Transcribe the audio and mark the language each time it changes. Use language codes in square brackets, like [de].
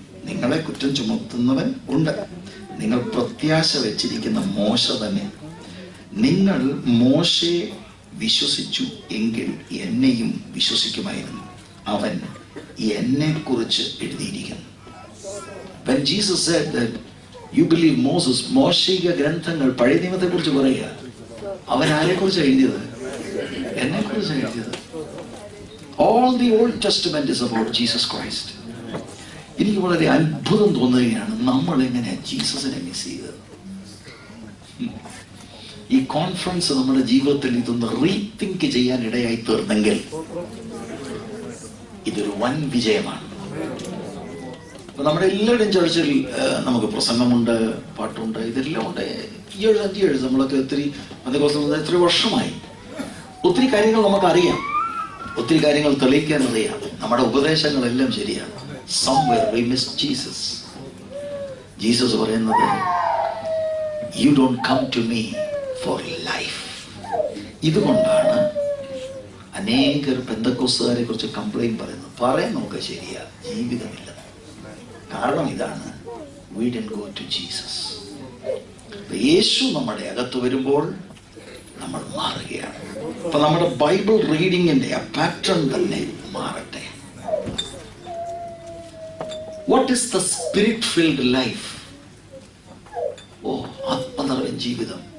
[ml] നിങ്ങളെ കുറ്റം ചുമത്തുന്നവൻ ഉണ്ട്. നിങ്ങൾ പ്രത്യാശ വെച്ചിരിക്കുന്ന മോശ തന്നെ. നിങ്ങൾ മോശയെ വിശ്വസിച്ചു എങ്കിൽ എന്നെയും വിശ്വസിക്കുമായിരുന്നു. അവൻ എന്നെക്കുറിച്ച് എഴുതിയിരിക്കുന്നു. [en] When Jesus said that you believe Moses, [ml] മോശിക ഗ്രന്ഥങ്ങൾ പഴയ നിയമത്തെ കുറിച്ച് പറയുക. അവൻ ആരെക്കുറിച്ചാണ് എഴുതിയത്? എന്നെക്കുറിച്ചാണ് എഴുതിയത്. [en] All the Old Testament is about Jesus Christ. [ml] എനിക്ക് വളരെ അത്ഭുതം തോന്നുകയാണ്, നമ്മൾ എങ്ങനെയാ ജീസസിനെ മിസ് ചെയ്തത്. ഈ കോൺഫറൻസ് നമ്മുടെ ജീവിതത്തിൽ ഇതൊന്ന് റീതിങ്ക് ചെയ്യാൻ ഇടയായി തീർന്നെങ്കിൽ ഇതൊരു വൻ വിജയമാണ്. അപ്പൊ നമ്മുടെ എല്ലാവരുടെയും ചർച്ചിൽ നമുക്ക് പ്രസംഗമുണ്ട്, പാട്ടുണ്ട്, ഇതെല്ലാം ഉണ്ട്. [en] 7 years [ml] നമ്മളൊക്കെ ഒത്തിരി വർഷമായി. ഒത്തിരി കാര്യങ്ങൾ നമുക്കറിയാം, ഒത്തിരി കാര്യങ്ങൾ തെളിയിക്കാൻ അറിയാം, നമ്മുടെ ഉപദേശങ്ങളെല്ലാം ശരിയാണ്. [en] Somewhere we miss Jesus. [ml] Jesus പറയുന്നത്, [en] you don't come to me for life. [ml] ഇതുകൊണ്ടാണ് അനേകർ പെന്തക്കോസ്തുകാരെ കുറിച്ച് കംപ്ലൈന്റ് പറയുന്നത് ശരിയാ, ജീവിതമില്ല. കാരണം ഇതാണ്, [en] we didn't go to Jesus. [ml] യേശു നമ്മുടെ അകത്ത് വരുമ്പോൾ നമ്മൾ മാറുകയാണ്. അപ്പൊ നമ്മുടെ ബൈബിൾ റീഡിങ്ങിന്റെ ആ പാറ്റേൺ തന്നെ മാറട്ടെ. [en] What is the spirit filled life? [ml] ഓ, ആത്മനിറവൻ ജീവിതം.